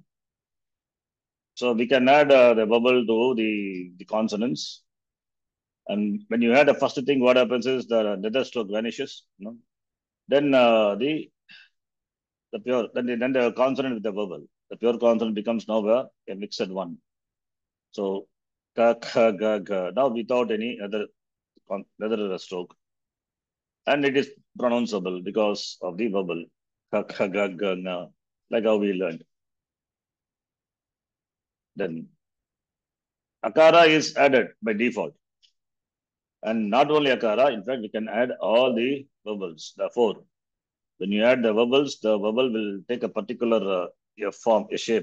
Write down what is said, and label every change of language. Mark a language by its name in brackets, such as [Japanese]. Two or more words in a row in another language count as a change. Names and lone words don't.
[English] So we can add the vowel to the consonants. And when you add the first thing, what happens is the nether stroke vanishes. Then then the consonant with the vowel. The pure consonant becomes now a mixed one. So ka, kha, ga, ga. Now without any other stroke. And it is pronounceable because of the vowel. Ka, kha, ga, ga, na. Like how we learned. Then akara is added by default. And not only akara, in fact, we can add all the vowels, the four. When you add the vowel will take a particular form, a shape.